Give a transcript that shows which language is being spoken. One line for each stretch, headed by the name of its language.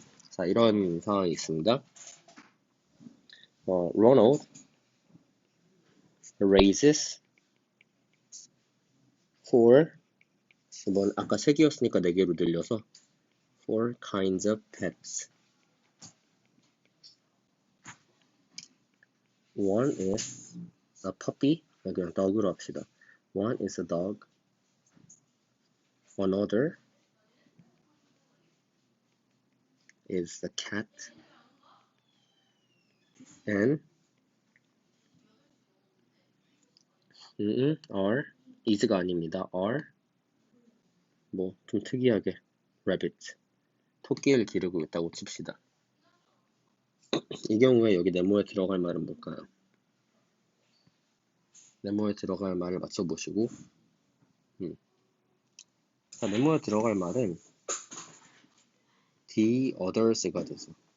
Korean: 자, 이런 상황이 있습니다.
English: Ronald raises 4,
Korean: 이번 아까 3개였으니까 4개로 늘려서
English: 4 kinds of pets. One is a puppy,
Korean: 그냥 dog으로 합시다.
English: One is a dog. Another is a cat. And are
Korean: is가 아닙니다. are 뭐 좀 특이하게 rabbit 토끼를 기르고 있다고 칩시다. 이 경우에 여기 네모에 들어갈 말은 뭘까요? 네모에 들어갈 말을 맞춰보시고 자, 네모에 들어갈 말은 the others가 되죠.